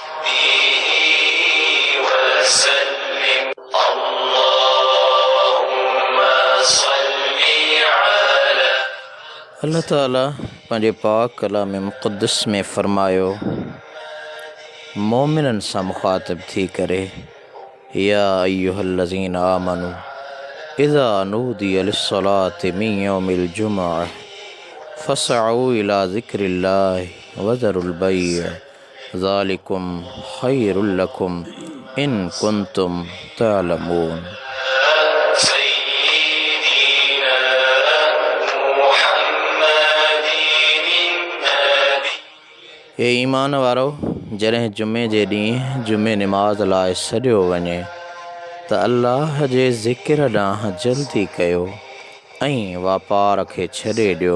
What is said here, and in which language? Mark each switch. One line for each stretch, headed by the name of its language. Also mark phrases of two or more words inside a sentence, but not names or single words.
Sindhi: अल्लाह ताला पंहिंजे पाक कलाम मुक़द्दस में फ़रमायो, मोमिननि सां मुख़ातिब थी करे,
Arabic: يا أيها الذين آمنوا إذا نودي للصلاة من يوم الجمعة فاسعوا إلى ذكر الله وذروا البيع ذلكم خير لكم إن كنتم تعلمون.
Sindhi: हे ईमान वारो, जॾहिं जुमे जे ॾींहुं जुमे निमाज़ लाइ सॾियो वञे त अल्लाह जे ज़िक्र ॾांहुं जल्दी कयो ऐं वापार खे छॾे ॾियो।